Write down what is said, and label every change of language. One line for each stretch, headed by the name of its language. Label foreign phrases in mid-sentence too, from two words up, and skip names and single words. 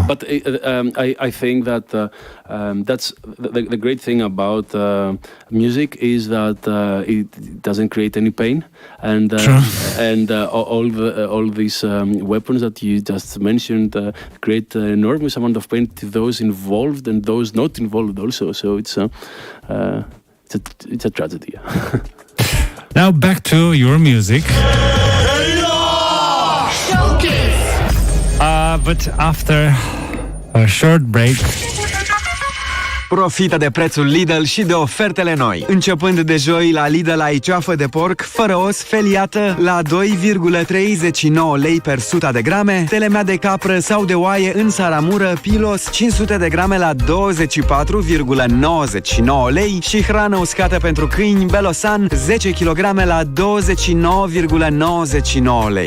English: But I think that that's the great thing about music is that it doesn't create any pain, and all these weapons that you just mentioned create an enormous amount of pain to those involved and those not involved also. So it's a tragedy. Now back to your music. But after a short break,
Romanian: Profită de prețul Lidl și de ofertele noi. Începând de joi, la Lidl ai ceafă de porc fără os feliată la 2,39 lei per 100 de grame, telemea de capră sau de oaie în saramură Pilos 500 de grame la 24,99 lei și hrană uscată pentru câini Belosan 10 kg la 29,99 lei.